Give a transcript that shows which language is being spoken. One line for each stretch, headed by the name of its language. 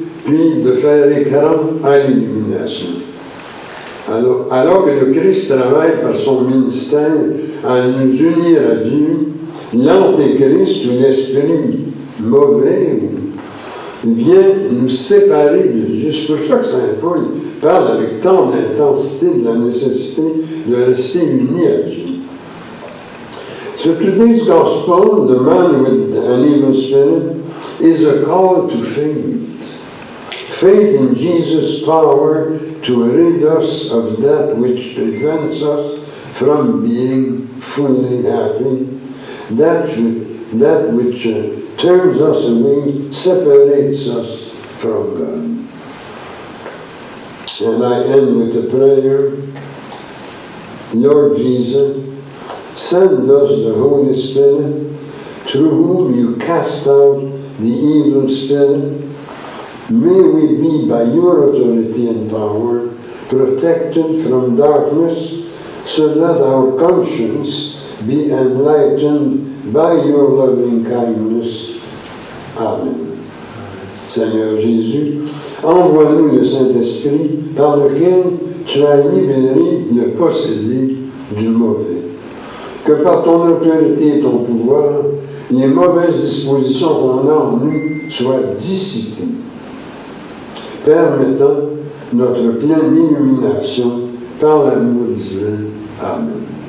French: puis de faire écran à l'illumination. Alors que le Christ travaille par son ministère à nous unir à Dieu, l'Antéchrist ou l'esprit mauvais vient nous séparer de Dieu. C'est pour ça que Saint Paul parle avec tant d'intensité de la nécessité de rester unis à Dieu.
English: So today's gospel, the man with an evil spirit, is a call to faith. Faith in Jesus' power to rid us of that which prevents us from being fully happy, that which turns us away, separates us from God. And I end with a prayer. Lord Jesus, send us the Holy Spirit, through whom you cast out the evil spirit. May we be, by your authority and power, protected from darkness, so that our conscience be enlightened by your loving kindness. Amen.
French: Seigneur Jésus, envoie-nous le Saint-Esprit par lequel tu as libéré le possédé du mauvais. Que par ton autorité et ton pouvoir, les mauvaises dispositions qu'on a en nous soient dissipées, permettant notre pleine illumination par l'amour divin. Amen.